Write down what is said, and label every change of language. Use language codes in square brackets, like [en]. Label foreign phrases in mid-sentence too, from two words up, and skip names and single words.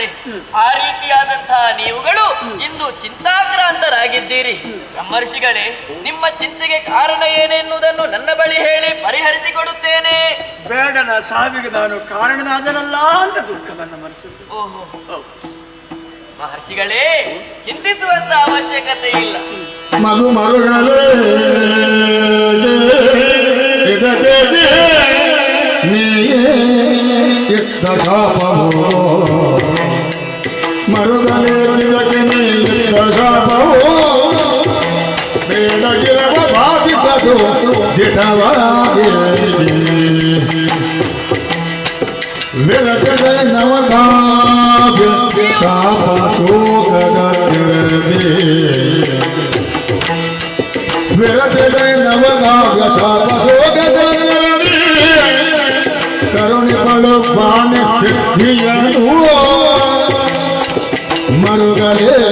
[kn] ಆ ರೀತಿಯಾದಂತಹ ನೀವುಗಳು ಇಂದು ಚಿಂತಾಕ್ರಾಂತರಾಗಿದ್ದೀರಿ. ಬ್ರಹ್ಮರ್ಷಿಗಳೇ, ನಿಮ್ಮ ಚಿಂತೆಗೆ ಕಾರಣ ಏನೆನ್ನುವುದನ್ನು ನನ್ನ ಬಳಿ ಹೇಳಿ ಪರಿಹರಿಸಿಕೊಡುತ್ತೇನೆ. ಬೇಡನ ಸಾವಿಗೆ ನಾನು ಕಾರಣನಾದನಲ್ಲ ಅಂತ ದುಃಖವನ್ನು ಮನಸ್ಸಿದ್ದು. ಓಹೋ, ಮಹರ್ಷಿಗಳೇ, ಚಿಂತಿಸುವಂತ ಅವಶ್ಯಕತೆ ಇಲ್ಲ. ಮರುಗಳೇ ನೀಯೇ ಇತ್ತ ಶಾಪವೋ, ಮರುಗಳೇ ಇದಕ್ಕೆ ನೀ ಇತ್ತ ಶಾಪವೋ, ಬೇಡಗಿರವ ಬಾಧಿಸದು ದಿಟವಾಗಿ ವಿರಜದ ನವಕಾವ್ಯ ಶಾಪ ಶೋಕದ ವಿರಜದ ನವಕಾವ್ಯ ಶಾಪ ಶೋಕದ ಕರುಣಿಗಳು ಬಾಣಿ ಸಿದ್ಧಿಯನು ಮರುಗಳೇ